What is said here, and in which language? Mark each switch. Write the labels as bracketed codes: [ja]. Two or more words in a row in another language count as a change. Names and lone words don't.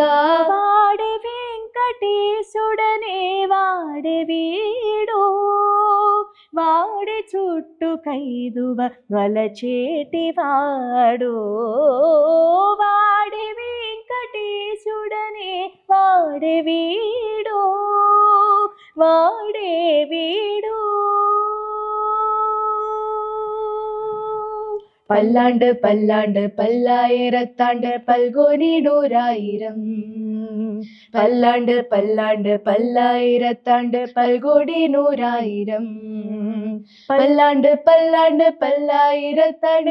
[te] వాడే వెంకటేశుడనే వాడే వీడు, వాడి చుట్టూ కైదువ వలచేటివాడు. వాడే వెంకటేశుడనే వాడే వీడు, వాడే వీడు. [ta] பல்லாண்டு பல்லாண்டு பல்லாயிரத்தாண்டு பல்கோடி நூறாயிரம். பல்லாண்டு பல்லாண்டு பல்லாயிரத்தாண்டு பல்கோடி நூறாயிரம் பல்லாண்டு பல்லாண்டு பல்லாயிரத்தாண்டு